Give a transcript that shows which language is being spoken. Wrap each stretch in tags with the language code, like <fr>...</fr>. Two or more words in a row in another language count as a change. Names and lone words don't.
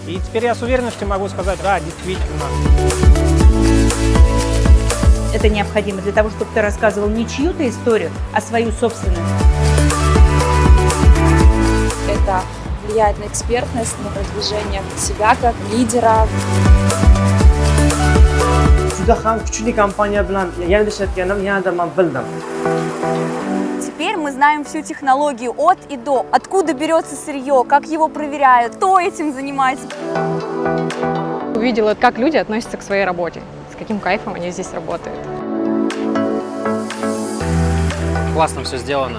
<ru>И теперь я с уверенностью могу сказать, да, действительно. Это необходимо для того, чтобы ты рассказывал не чью-то историю, а свою собственную. Это влияет на экспертность, на продвижение себя как лидера.</ru> <uz>Juda ham kuchli kompaniya bilan yanada ishlatganim, yanada men bildim.</uz> <ru>Теперь мы знаем всю технологию от и до, откуда берется сырье, как его проверяют, кто этим занимается. Увидела, как люди относятся к своей работе, с каким кайфом они здесь работают. Классно все сделано.</ru>